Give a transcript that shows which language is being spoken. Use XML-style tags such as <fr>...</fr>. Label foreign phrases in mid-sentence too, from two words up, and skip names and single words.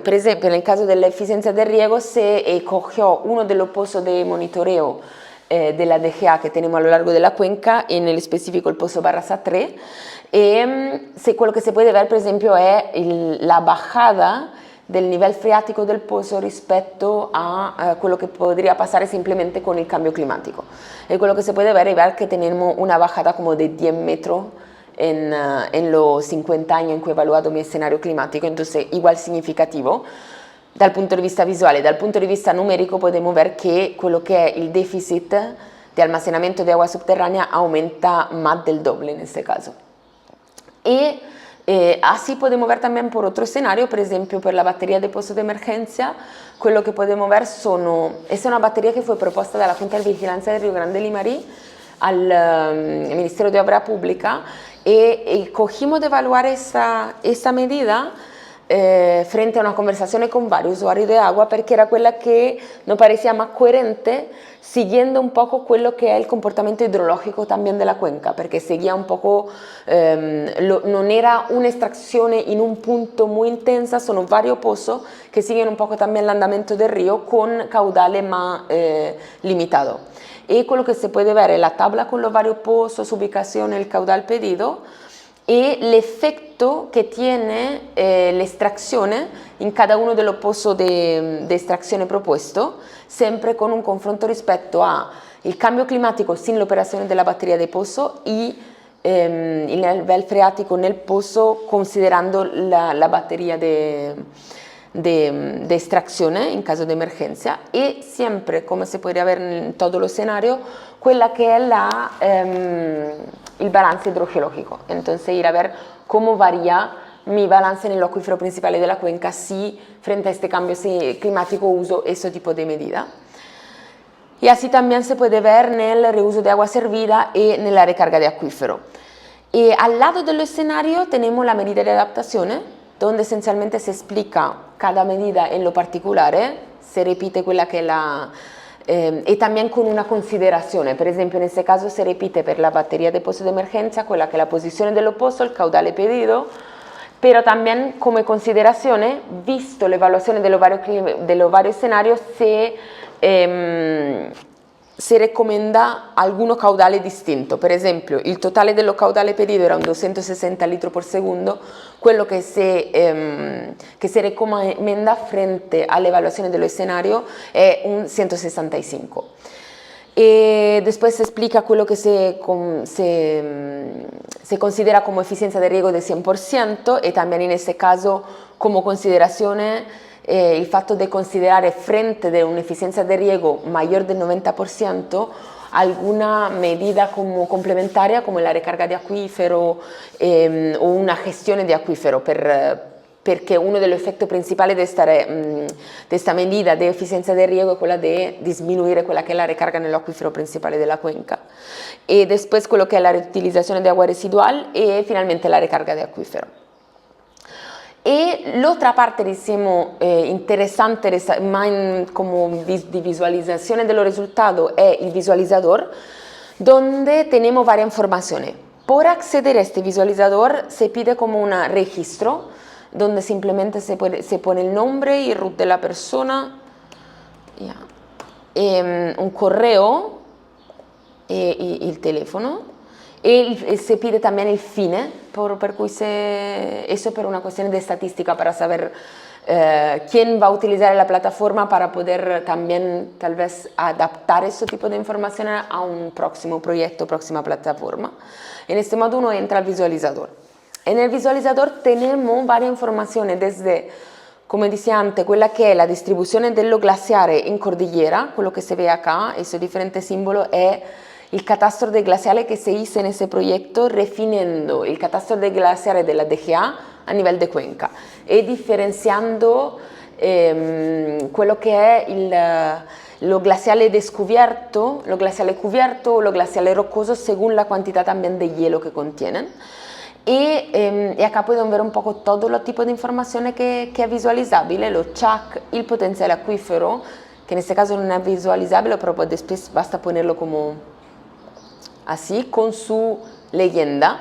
<es>Por ejemplo, en el caso de la eficiencia de riego se cogió uno de los pozos de monitoreo de la DGA que tenemos a lo largo de la cuenca, en el específico el pozo Barraza 3, y lo que se puede ver, por ejemplo, es la bajada del nivel freático del pozo respecto a quello que podría pasar simplemente con el cambio climático. Y lo que se puede ver es que tenemos una bajada como de 10 metros en los 50 años en que he evaluado mi escenario climático, entonces igual significativo.</es> <it>dal punto di vista visuale. Dal punto di vista numerico</it> <es>podemos ver</es> <it>che quello che è il deficit di almacenamiento di acqua</it> <es>subterránea aumenta más del doble en este caso. Y así podemos ver también por otro escenario, por ejemplo,</es> <it>per la batteria</it> <es>de pozo de emergencia,</es> <it>quello che</it> <es>podemos ver es una batería que fue propuesta dalla Junta de Vigilancia de Rio Grande Limarí al Ministerio de Obra Pública y cogimos de evaluar esta medida frente a una</es> <it>conversazione con vari usuari di acqua perché era quella che</it> <es>nos parecía más coherente siguiendo un poco</es> <it>quello che è il comportamento idrologico</it> <es>también della cuenca, perché seguía un poco,</es> <it>non era un'estrazione in un punto</it> <es>muy intensa, sono varios pozos che siguen un poco también</es> <it>l'andamento del</it> <es>río con caudale más limitado. Y</es> <it>quello che si</it> <es>puede ver è la tabla con los varios pozos, su ubicación, el caudal pedido, y el efecto que tiene la extracción en cada uno de los pozos de extracción propuesto, siempre con un confronto respecto a el cambio climático sin la operación de la batería de pozo y el nivel freático en el pozo considerando la batería de extracción en caso de emergencia, y siempre, como se puede ver en todos los escenarios, quella che è il balance idrogeológico. Entonces ir a ver cómo varía mi balance en el acuífero principal de la cuenca si frente a este cambio climático uso ese tipo de medida. Y así también se puede ver en el reuso de agua servida y en la recarga de acuífero. Y al lado del escenario tenemos la medida de adaptación, donde esencialmente se explica cada medida en lo particular, se repite</es> <it>quella che è la...</it> <es>y también con una consideración, por ejemplo en este caso se repite per la batería de pozo de emergencia</es> <it>quella che è la posizione dello</it> <es>pozo, el caudale pedido, pero también</es> <it>come considerazione, visto l'evaluazione dello vario</it> <es>escenario, se recomienda algún caudale distinto.</es> <it>Per esempio, il totale dello</it> <es>caudale pedido</es> <it>era un 260 litri</it> <es>por segundo,</es> <it>quello che</it> <es>se recomienda frente</es> <it>all'evaluazione dello escenario è un 165.</it> <es>Y después se explica quello que se considera como eficiencia de riego de 100% y también en este caso como consideración el fatto de considerar frente de una eficiencia de riego mayor del 90% alguna medida como complementaria como la recarga de acuífero o una gestione di acuífero</es> <it>perché uno degli effetti principali di questa medida di efficienza del riego è quella di diminuire quella che è la recarga nell'aquífero principale della</it> <es>cuenca, e después</es> <it>quello che è la riutilizzazione di</it> <es>agua residual e finalmente la recarga di acuífero. Y la otra parte, diciamo, interesante como de visualización de los resultados es el visualizador, donde tenemos varias informaciones. Por acceder a este visualizador se pide como un registro, donde simplemente se pone el nombre y root de la persona, un correo y el teléfono. Y se pide también el fin,</es> <it>per cui</it> <es>eso per una cuestión de estadística, para saber quién va a utilizar la plataforma para poder también tal vez adaptar ese tipo de información a un próximo proyecto, próxima plataforma. En este modo uno entra al visualizador. En el visualizador tenemos varias informaciones desde, come decía antes,</es> <it>quella che è la distribuzione dello glaciare</it> <es>in cordillera, quello che si ve acá, ese diferente símbolo è el catastro de glaciales que se hizo en ese proyecto, refiniendo el catastro de glaciares de la DGA a nivel de cuenca y diferenciando</es> <it>quello che è lo glaciale</it> <es>descubierto, lo glaciale cubierto o lo glaciale rocoso según la cantidad también de hielo que contienen. Y acá pueden ver un poco todo los tipos de información que es visualizable, lo CHAC, el potencial acuífero, que en este caso no es visualizable, pero después basta ponerlo como así, con su leyenda.</es>